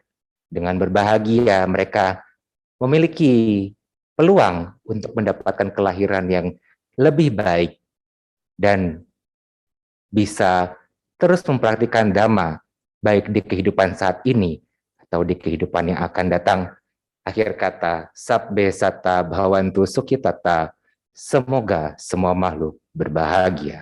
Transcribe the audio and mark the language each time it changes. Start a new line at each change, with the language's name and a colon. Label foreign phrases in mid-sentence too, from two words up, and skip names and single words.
Indonesian: Dengan berbahagia mereka memiliki peluang untuk mendapatkan kelahiran yang lebih baik dan bisa terus mempraktikkan Dhamma baik di kehidupan saat ini atau di kehidupan yang akan datang. Akhir kata,
Pali: sabbe satta bhavantu sukhitata.
Indonesian: Semoga semua makhluk berbahagia.